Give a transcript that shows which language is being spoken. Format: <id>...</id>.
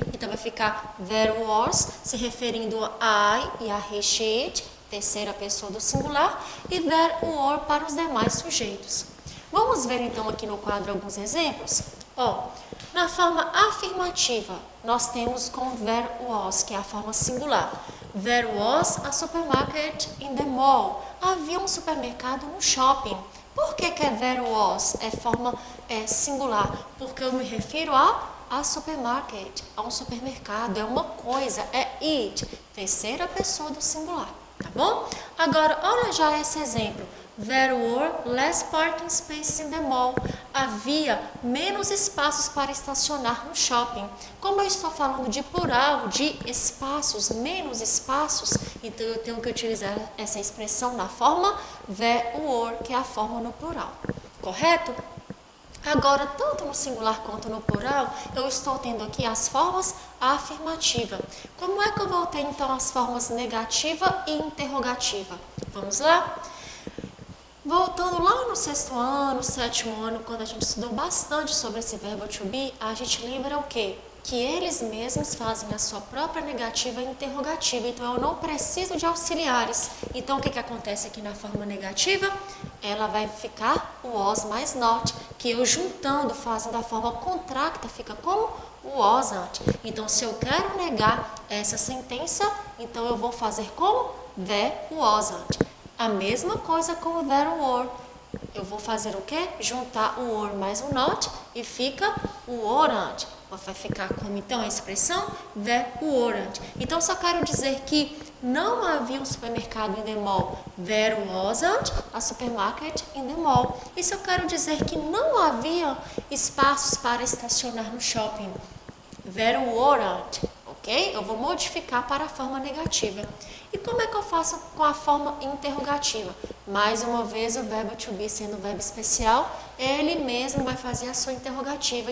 <pt>Então vai ficar there was, se referindo a I e a he, she, it, terceira pessoa do singular, e there were para os demais sujeitos. Vamos ver então aqui no quadro alguns exemplos? Na forma afirmativa, nós temos com there was, que é a forma singular.</pt> <en>There was a supermarket in the mall.</en> <pt>Havia um supermercado no shopping. Por que é there was? É forma singular. Porque eu me refiro a supermarket, a um supermercado, é uma coisa, é it, terceira pessoa do singular, tá bom? Agora, olha já esse exemplo.</pt> <en>There were less parking spaces in the mall.</en> <pt>Havia menos espaços para estacionar no shopping. Como eu estou falando de plural, de espaços, menos espaços, então eu tenho que utilizar essa expressão na forma there were, que é a forma no plural. Correto? Agora, tanto no singular quanto no plural, eu estou tendo aqui as formas afirmativa. Como é que eu vou ter então as formas negativa e interrogativa? Vamos lá? Voltando lá no 6º ano, 7º ano, quando a gente estudou bastante sobre esse verbo to be, a gente lembra o quê? Que eles mesmos fazem a sua própria negativa e interrogativa, então eu não preciso de auxiliares. Então o que acontece aqui na forma negativa? Ela vai ficar o was mais not, que eu juntando, fazendo a forma contracta, fica como o wasn't. Então se eu quero negar essa sentença, então eu vou fazer como there wasn't. A mesma coisa com o there were. Eu vou fazer o quê? Juntar o were mais o not e fica o weren't. Vai ficar como então a expressão there weren't. Então só quero dizer que não havia um supermercado</pt> <en>in the mall. There wasn't a supermarket in the mall.</en> <pt>Isso eu quero dizer que não havia espaços para estacionar no shopping.</pt> <en>There weren't.</en> <pt>ok? Eu vou modificar para a forma negativa. E como é que eu faço com a forma interrogativa? Mais uma vez, o verbo to be sendo o verbo especial, ele mesmo vai fazer a sua interrogativa.</pt>